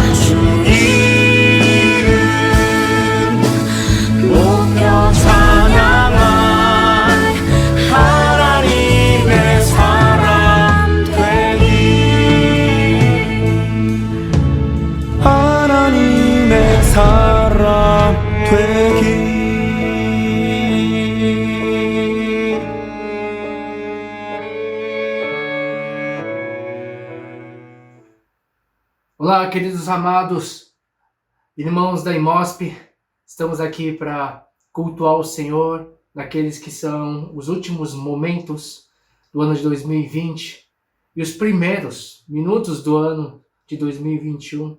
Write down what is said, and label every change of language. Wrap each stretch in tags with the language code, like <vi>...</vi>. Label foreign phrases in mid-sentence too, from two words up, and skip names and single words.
<ko>주 이름 높여 찬양할 하나님의 사람 되길 하나님의 사람 되길.</ko> <pt>Olá, queridos amados, irmãos da IMOSP, estamos aqui para cultuar o Senhor naqueles que são os últimos momentos do ano de 2020 e os primeiros minutos do ano de 2021.</pt>